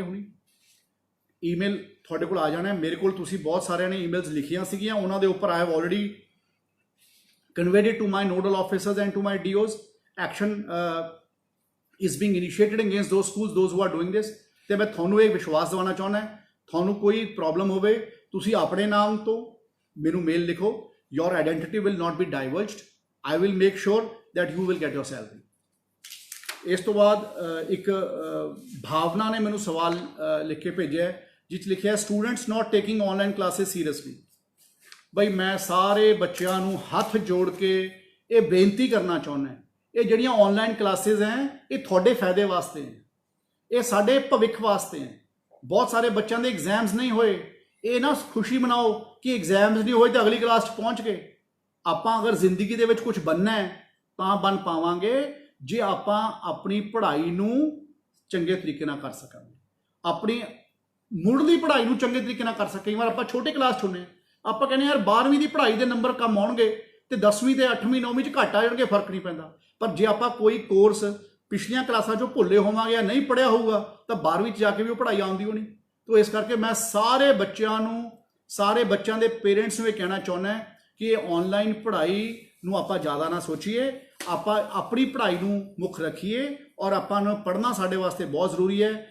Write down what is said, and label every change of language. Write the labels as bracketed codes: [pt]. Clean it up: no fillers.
[pa] ਹੁਣੀ ਈਮੇਲ ਤੁਹਾਡੇ ਕੋਲ ਆ ਜਾਣਾ। ਮੇਰੇ ਕੋਲ ਤੁਸੀਂ ਬਹੁਤ ਸਾਰਿਆਂ ਨੇ ਈਮੇਲਸ ਲਿਖੀਆਂ ਸੀਗੀਆਂ, ਉਹਨਾਂ ਦੇ ਉੱਪਰ [en] I have already conveyed it to my nodal officers and to my DOs. Action is being initiated against those schools those who are doing this. [pa] ਤੇ ਮੈਂ ਤੁਹਾਨੂੰ ਇਹ ਵਿਸ਼ਵਾਸ ਦਿਵਾਉਣਾ ਚਾਹੁੰਦਾ ਤੁਹਾਨੂੰ ਕੋਈ ਪ੍ਰੋਬਲਮ ਹੋਵੇ ਤੁਸੀਂ ਆਪਣੇ ਨਾਮ ਤੋਂ ਮੈਨੂੰ ਮੇਲ ਲਿਖੋ। [en] Your identity will not be divulged. I will make sure that you will get your salary. [pa] ਇਸ ਤੋਂ ਬਾਅਦ ਇੱਕ ਭਾਵਨਾ ਨੇ ਮੈਨੂੰ ਸਵਾਲ ਲਿਖ ਕੇ ਭੇਜਿਆ ਜਿਸ ਲਿਖਿਆ [en] Students not taking online classes seriously. [pa] ਬਈ ਮੈਂ ਸਾਰੇ ਬੱਚਿਆਂ ਨੂੰ ਹੱਥ ਜੋੜ ਕੇ ਇਹ ਬੇਨਤੀ ਕਰਨਾ ਚਾਹੁੰਦਾ ਇਹ ਜਿਹੜੀਆਂ ਆਨਲਾਈਨ ਕਲਾਸਿਸ ਹੈ ਇਹ ਤੁਹਾਡੇ ਫਾਇਦੇ ਵਾਸਤੇ ਹੈ, ਇਹ ਸਾਡੇ ਭਵਿੱਖ ਵਾਸਤੇ ਹੈ। ਬਹੁਤ ਸਾਰੇ ਬੱਚਿਆਂ ਦੇ ਐਗਜ਼ਾਮਸ ਨਹੀਂ ਹੋਏ, ਇਹ ਨਾ ਖੁਸ਼ੀ ਮਨਾਓ ਕਿ ਐਗਜ਼ਾਮਸ ਨਹੀਂ ਹੋਏ ਤਾਂ ਅਗਲੀ ਕਲਾਸ 'ਚ ਪਹੁੰਚ ਗਏ। ਆਪਾਂ ਅਗਰ ਜ਼ਿੰਦਗੀ ਦੇ ਵਿੱਚ ਕੁਝ ਬਣਨਾ ਹੈ ਤਾਂ ਬਣ ਪਾਵਾਂਗੇ ਜੇ ਆਪਾਂ ਆਪਣੀ ਪੜ੍ਹਾਈ ਨੂੰ ਚੰਗੇ ਤਰੀਕੇ ਨਾਲ ਕਰ ਸਕਾਂਗੇ, ਆਪਣੀ ਮੁੱਢਲੀ ਪੜ੍ਹਾਈ ਨੂੰ ਚੰਗੇ ਤਰੀਕੇ ਨਾਲ ਕਰ ਸਕਾਂਗੇ। ਕਈ ਵਾਰ ਆਪਾਂ ਛੋਟੇ ਕਲਾਸ 'ਚ ਹੁੰਦੇ ਆਪਾਂ ਕਹਿੰਦੇ ਯਾਰ 12ਵੀਂ ਦੀ ਪੜ੍ਹਾਈ ਦੇ ਨੰਬਰ ਕੰਮ ਆਉਣਗੇ ਤੇ 10ਵੀਂ ਤੇ 8ਵੀਂ 9ਵੀਂ 'ਚ ਘੱਟ ਆ ਜਾਣਗੇ, ਫਰਕ ਨਹੀਂ ਪੈਂਦਾ। ਪਰ ਜੇ ਆਪਾਂ ਕੋਈ ਕੋਰਸ ਪਿਛਲੀਆਂ ਕਲਾਸਾਂ 'ਚੋਂ ਭੁੱਲੇ ਹੋਵਾਂਗੇ ਜਾਂ ਨਹੀਂ ਪੜ੍ਹਿਆ ਹੋਊਗਾ ਤਾਂ 12ਵੀਂ 'ਚ ਜਾ ਕੇ ਵੀ ਉਹ ਪੜ੍ਹਾਈ ਆਉਂਦੀ ਹੋਣੀ। [hi] तो इस करके मैं सारे बच्चों सारे बच्चों के पेरेंट्स [pa] ਨੂੰ ਇਹ ਕਹਿਣਾ ਚਾਹੁੰਦਾ ਕਿ ਇਹ ਆਨਲਾਈਨ ਪੜ੍ਹਾਈ ਨੂੰ ਆਪਾਂ ਜ਼ਿਆਦਾ ਨਾ ਸੋਚੀਏ, ਆਪਾਂ ਆਪਣੀ ਪੜ੍ਹਾਈ ਨੂੰ ਮੁੱਖ ਰੱਖੀਏ ਔਰ ਆਪਾਂ ਨੂੰ ਪੜ੍ਹਨਾ ਸਾਡੇ ਵਾਸਤੇ ਬਹੁਤ ਜ਼ਰੂਰੀ ਹੈ।